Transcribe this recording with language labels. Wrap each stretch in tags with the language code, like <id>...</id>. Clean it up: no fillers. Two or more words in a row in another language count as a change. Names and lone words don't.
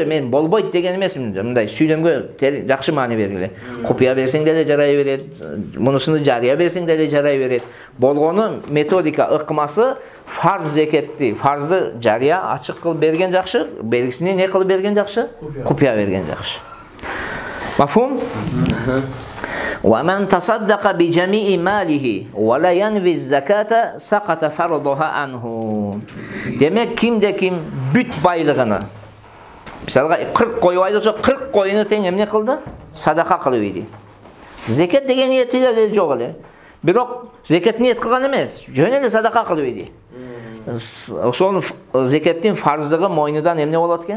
<ky>Мен болбойт деген эмесмин. Мындай сүйлөмгө жакшы маани бергиле. Купуя берсең деле жарай берет, мунусуну жарыя берсең деле жарай берет. Болгону методика ыкмасы фарз зекетти, фарзды жарыя ачык кылып берген жакшы, белгисини не кылып берген жакшы? Купуя берген жакшы. Мафхум?</ky> <ar>ومن تصدق بجميع ماله ولا ينوي الزكاة سقط فرضها عنه.</ar> <ky>Demek kimde kim бүт байлыгыны, мисалга 40 кой байласа 40 койуну тең эмне кылды? Садака кылып ийди. Зекет деген ниети эле жок эле. Бирок зекет ниет кылган эмес, жөн эле садака кылып ийди. Ошол зекеттин фарздыгы мойнудан эмне болот экен?</ky>